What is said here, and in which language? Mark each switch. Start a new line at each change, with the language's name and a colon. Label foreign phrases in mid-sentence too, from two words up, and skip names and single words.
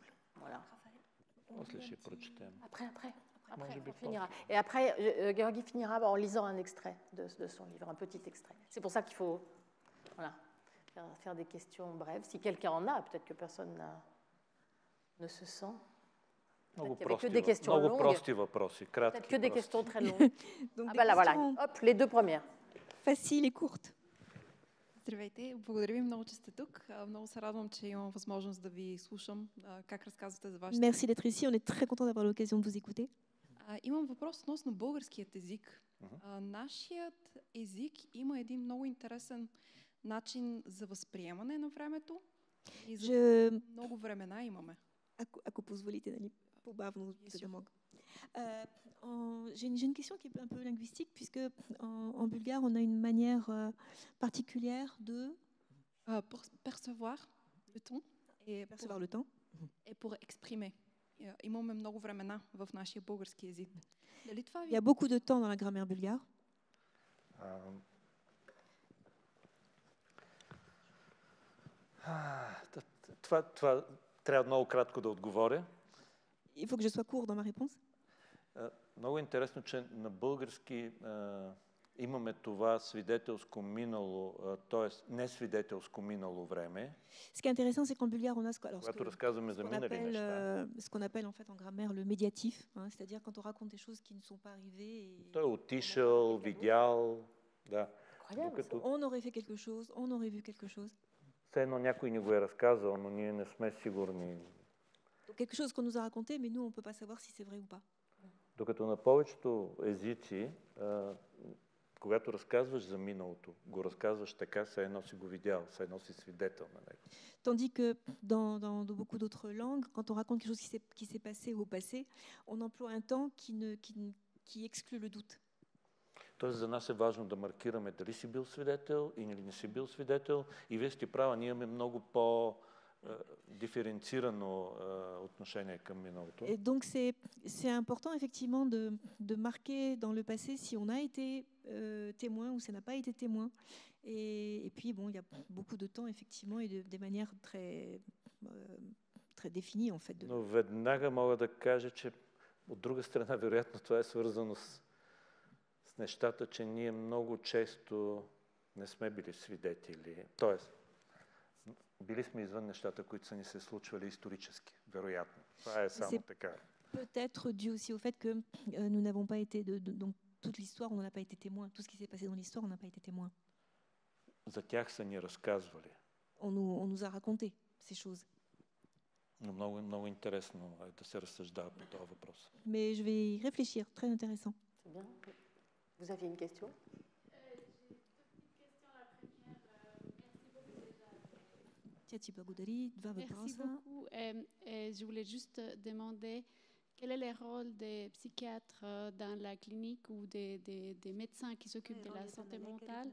French: Voilà. Après, on finira. Et après, Georgi finira en lisant un extrait de son livre, un petit extrait. C'est pour ça qu'il faut faire des questions brèves. Si quelqu'un en a, peut-être que personne ne se sent.
Bulgarian: Много прости въпроси, кратки.
French: Peut-être que des questions très longues. Voilà. Hop, les deux premières. Facile et courte.
Bulgarian: Здравейте, благодаря ви много, че сте тук. Много се радвам, че имам възможност да ви слушам как разказвате за вашите...
French: Merci d'être ici, on est très content d'avoir l'occasion de vous écouter.
Bulgarian: Имам въпрос относно българският език. Нашият език има един много интересен начин за възприемане на времето и за много времена имаме. Ако позволите, нали, по-бавно да мога.
French: J'ai une question qui est un peu linguistique, puisque en bulgare, on a une manière particulière de percevoir le temps et pour exprimer.
Bulgarian: Имаме много времена в нашия български език. Дали това
French: Il y a beaucoup de temps dans la grammaire bulgare.
Bulgarian: Това трябва много кратко да отговоря.
French: Il faut que je sois court dans ma réponse.
Bulgarian: Много интересно, че на български имаме това свидетелско минало, т.е. не свидетелско минало време.
French: Ce qui est intéressant, c'est qu'en bulgare, on a
Bulgarian: когато разказваме за минали неща.
French: Ce qu'on appelle en fait en grammaire le médiatif, hein, c'est-à-dire quand on raconte des choses qui ne sont pas arrivées.
Bulgarian: Той е отишъл, видял, да.
French: On aurait fait quelque chose, on aurait vu quelque chose.
Bulgarian: Все едно някой ни го е разказал, но ние не сме сигурни.
French: Quelque chose qu'on nous a raconté, mais nous, on ne peut pas savoir si c'est vrai ou pas.
Bulgarian: Докато на повечето езици когато разказваш за миналото, го разказваш така, все едно си го видял, все едно си свидетел на него.
French: Tandis que dans beaucoup d'autres langues, quand on raconte quelque chose qui s'est passé au passé, on emploie un temps qui exclut le doute.
Bulgarian: Тоест за нас е важно да маркираме дали си бил свидетел или не си бил свидетел. И вие сте права, ние имаме много по-диференцирано отношение към миналото.
French: Et donc c'est important effectivement de marquer dans le passé si on a été témoin ou si on n'a pas été témoin. Et puis bon, il y a beaucoup de temps effectivement et des manières très définies en fait.
Bulgarian: Но веднага мога да кажа, че от друга страна вероятно това е свързано с нещата, че ние много често не сме били свидетели. Тоест, били сме извън нещата, които са ни се случвали исторически, вероятно. Това е само така.
French: Peut-être dû aussi au fait que nous n'avons pas été donc toute l'histoire, on n'en a pas été témoin. Tout ce qui s'est passé dans l'histoire, on n'a pas été témoin.
Bulgarian: За тях са ни разказвали.
French: On nous a raconté ces choses.
Bulgarian: Но много, много интересно е да се разсъждава по този въпрос.
French: Mais je vais y réfléchir, très intéressant. C'est bien. Vous aviez une question? Merci beaucoup. Je voulais juste demander quel est le rôle des psychiatres dans la clinique ou des médecins qui s'occupent de la santé mentale.